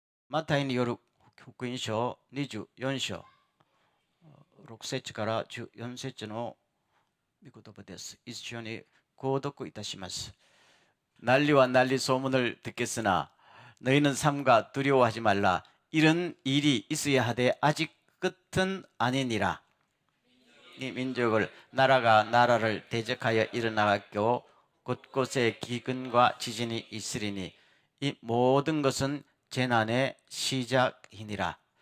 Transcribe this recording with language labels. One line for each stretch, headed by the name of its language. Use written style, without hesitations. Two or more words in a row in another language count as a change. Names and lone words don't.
Japanese: またによる福音書24章6節から14節の御言葉です。一緒に購読いたします。
Korean: 난리와 난리 소문을 듣겠으나 너희는 삼가 두려워하지 말라. 이런 일이 있어야 하되 아직 끝은 아니니라. 이 민족을 나라가 나라를 대적하여 일어나겠고 곳곳에 기근과 지진이 있으리니 이 모든 것은 재난의 시작이니라.